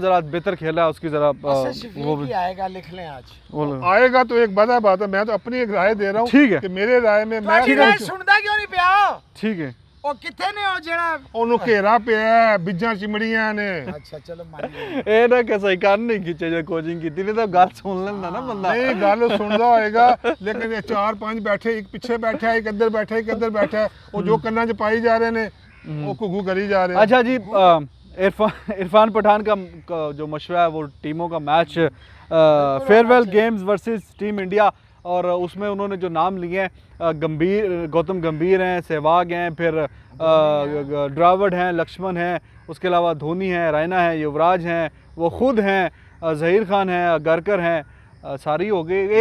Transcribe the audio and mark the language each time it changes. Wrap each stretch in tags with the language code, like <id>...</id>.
<hi>हाँ, रिजवान जरा बेहतर खेला है, उसकी जरा असद शफीक वो ही आएगा, लिख लें आज। दो। आएगा तो एक बड़ा बात है। मैं तो अपनी एक राय दे रहा हूँ ठीक है। कि मेरे राय में मैं</hi> <pa>ਤੁਹਾਡੀ ਰਾਏ ਸੁਣਦਾ ਕਿਉਂ ਨਹੀਂ ਪਿਆ?</pa> <hi>ठीक है।</hi> <pa>ਉਹ ਕਿੱਥੇ ਨੇ ਉਹ ਜਿਹੜਾ? ਉਹਨੂੰ ਘੇਰਾ ਪਿਆ ਹੈ, ਬਿੱਜਾਂ ਚਿਮੜੀਆਂ ਨੇ। ਅੱਛਾ ਚਲੋ</pa> <hi>मान लिया।</hi> <pa>ਇਹ ਨਾ ਕਿ ਸਹੀ ਕੰਨ ਨਹੀਂ ਖਿੱਚੇ ਜੇ ਕੋਚਿੰਗ ਕੀਤੀ, ਨਹੀਂ ਤਾਂ ਗੱਲ ਸੁਣ ਲੈਂਦਾ ਨਾ ਬੰਦਾ। ਨਹੀਂ ਗੱਲ ਸੁਣਦਾ ਹੋਏਗਾ, ਲੇਕਿਨ ਇਹ 4-5 ਬੈਠੇ, ਇੱਕ ਪਿੱਛੇ ਬੈਠਾ, ਇੱਕ ਇੱਧਰ ਬੈਠਾ, ਇੱਕ ਇੱਧਰ ਬੈਠਾ, ਉਹ ਜੋ ਕੰਨਾਂ 'ਚ ਪਾਈ ਜਾ ਰਹੇ ਨੇ ਉਹ ਘੁੱਗੂ ਕਰੀ ਜਾ ਰਹੇ।</pa> <hi>अच्छा जी, इरफान पठान का जो मशवरा है वो टीमों का match, farewell games versus team India, और उसमें उन्होंने जो नाम लिए हैं, गौतम गंभीर हैं, सहवाग हैं, फिर ड्राविड हैं, लक्ष्मण हैं, उसके अलावा धोनी हैं, रैना है, युवराज हैं, वो खुद हैं, ज़हीर खान हैं, गरकर हैं, सारी हो गई।</hi>